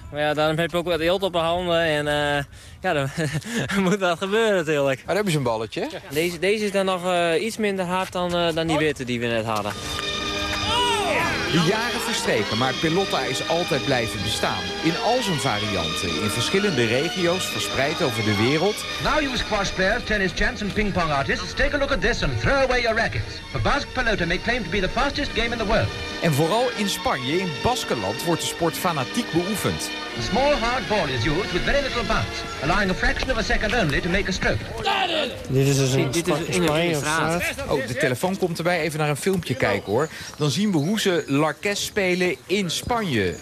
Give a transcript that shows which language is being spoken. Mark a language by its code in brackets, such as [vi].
[nl] Maar ja, daarom heb je ook wat eelt op de handen. En dan moet dat gebeuren natuurlijk. Maar dan heb je zo'n balletje. Deze is dan nog iets minder hard dan die witte die we net hadden. De jaren verstreken, maar Pelota is altijd blijven bestaan. In al zijn varianten, in verschillende regio's, verspreid over de wereld. [en] Now you squash players, tennis champs and ping pong artists, take a look at this and throw away your rackets. For Basque Pelota may claim to be the fastest game in the world. [nl] En vooral in Spanje, in Baskenland, wordt de sport fanatiek beoefend. [en] A small hard ball is used with very little bounce, allowing a fraction of a second only to make a stroke. [nl] Dit is een straat. Oh, de telefoon komt erbij. Even naar een filmpje kijken hoor. Dan zien we hoe ze Larques spelen in Spanje.